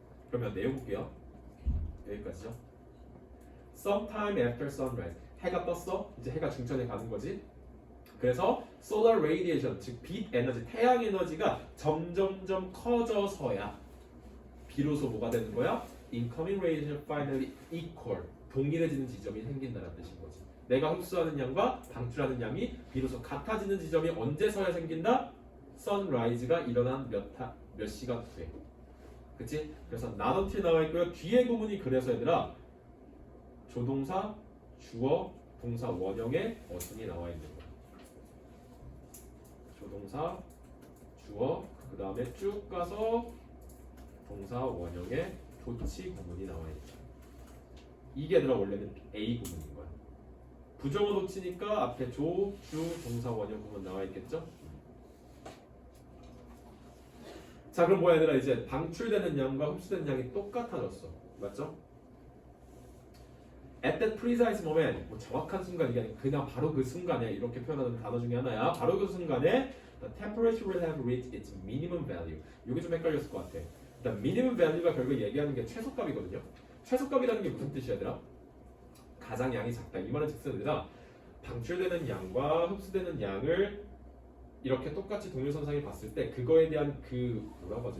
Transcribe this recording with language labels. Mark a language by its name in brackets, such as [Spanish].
[Korean] 그러면 내용 볼게요. 여기까지죠. [English] Sometime after sunrise. [Korean] 해가 떴어. 이제 해가 중천에 가는 거지. 그래서 solar radiation, 즉 빛 에너지, 태양 에너지가 점점점 커져서야 비로소 뭐가 되는 거야? [English] Incoming radiation finally equal. [Korean] 동일해지는 지점이 생긴다는 뜻인 거지. 내가 흡수하는 양과 방출하는 양이 비로소 같아지는 지점이 언제서야 생긴다? sunrise가 일어난 몇 시간 후에. 그치? 그래서 not until 나와 있고요. 뒤에 구문이 그래서 얘들아, 조동사, 주어, 동사 원형의 어순이 나와 있는 거야. 조동사, 주어, 그 다음에 쭉 가서 동사 원형의 도치 구문이 나와 있죠. 이게 얘들아 원래는 A 구문인 거야. 부정어 도치니까 앞에 조, 주, 동사 원형 구문 나와 있겠죠? 자, 그럼 뭐야 얘들아, 이제 방출되는 양과 흡수되는 양이 똑같아졌어. 맞죠? [English] At that precise moment, [Korean] 뭐 정확한 순간, 이게 아니라 그냥 바로 그 순간에, 이렇게 표현하는 단어 중에 하나야. 바로 그 순간에 [English] the temperature will have reached its minimum value. [Korean] 이게 좀 헷갈렸을 것 같아. [English] The minimum value [Korean] 가 결국 얘기하는 게 최소값이거든요. 최소값이라는 게 무슨 뜻이야 얘들아? 가장 양이 작다. 이 말은 즉슨 얘들아, 방출되는 양과 흡수되는 양을 이렇게 똑같이 동일선상에 봤을 때 그거에 대한 그 뭐라고 하죠?